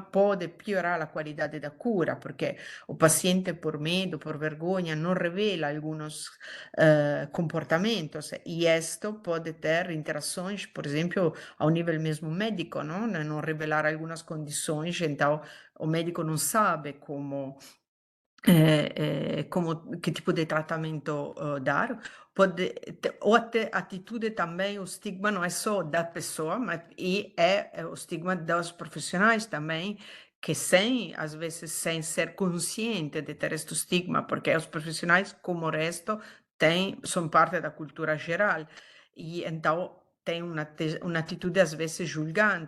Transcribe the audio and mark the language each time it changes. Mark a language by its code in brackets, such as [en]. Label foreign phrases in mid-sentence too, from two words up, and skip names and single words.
[pt] Pode piorar a qualidade da cura, porque o paciente, por medo, por vergonha, não revela alguns comportamentos, e isto pode ter interações, por exemplo, ao nível mesmo médico, não revelar algumas condições, então o médico não sabe como [it] che tipo di trattamento [pt] dar. O atitude também, o estigma não é só da pessoa, mas é o estigma dos profissionais também, que às vezes sem ser consciente de ter este estigma, porque os profissionais, como o resto, são parte da cultura geral, e então tem uma atitude às vezes julgante.